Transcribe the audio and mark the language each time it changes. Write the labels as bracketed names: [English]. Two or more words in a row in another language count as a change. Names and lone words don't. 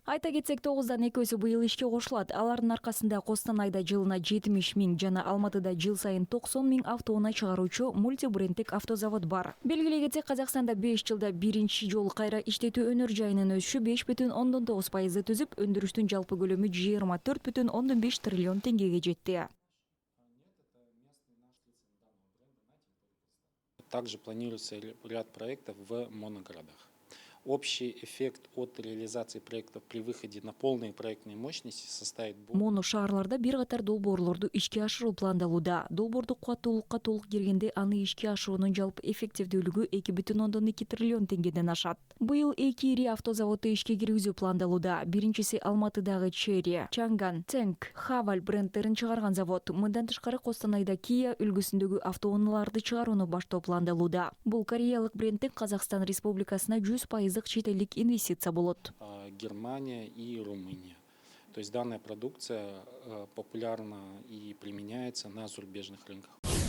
[Kyrgyz] Айта кетсек, 9дан 2 быйыл ишке кошулат. Алардын аркасында Костанайда жылына 70 миң жана Алматыда жыл сайын 90 миң автоунаа чыгаруучу мультибрендтик автозавод бар. Белгилей кетсек, Казакстанда 5 жылда биринчи жолу кайра иштетүү өнөр жайынын өсүшү 5,9% түзүп, өндүрүштүн жалпы көлөмү 24,5 триллион теңгеге жетти. [Russian] Также планируется ряд проектов в моногородах. Общий эффект от реализации проектов при выходе на полные проектные мощности составит... [Kyrgyz] Моно шаарларда бир катар долбоорлорду ишке ашыруу пландалууда. Долбоорду кубаттуулукка толук киргенде аны ишке ашыруунун жалпы эффективдүүлүгү 2,2 триллион теңгеден ашат. Быйыл 2 ири автозаводду ишке киргизүү пландалууда. Биринчиси Алматыдагы Черри, Чанган, Ценг, Хаваль брендтерин чыгарган завод. Мындан тышкары Костанайда Kia үлгүсүндөгү автоунааларды чыгарууну баштоо пландалууда. Бул кореялык брендтин Казакстан Республикасына 100% чет элдик инвестиция болот. [Russian] Германия и Румыния. То есть данная продукция популярна и применяется на зарубежных рынках.